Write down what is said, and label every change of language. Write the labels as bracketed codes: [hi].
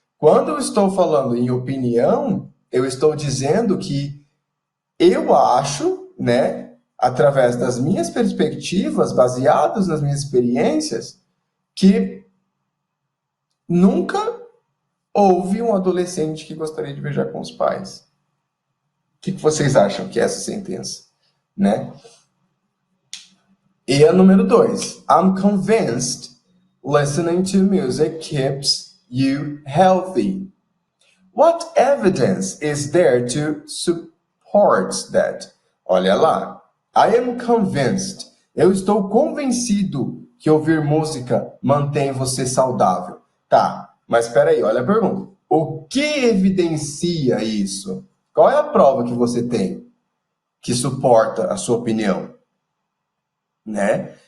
[pt] Quando eu estou falando em opinião, eu estou dizendo que eu acho, né, através das minhas perspectivas, baseadas nas minhas experiências, que nunca houve um adolescente que gostaria de viajar com os pais. O que vocês acham que é essa sentença, né? E a número 2. [en] I'm convinced listening to music keeps you healthy. What evidence is there to support that? [pt] Olha lá. [en] I am convinced. [pt] Eu estou convencido que ouvir música mantém você saudável. Tá, mas espera aí, olha a pergunta. O que evidencia isso? Qual é a prova que você tem que suporta a sua opinião? Né?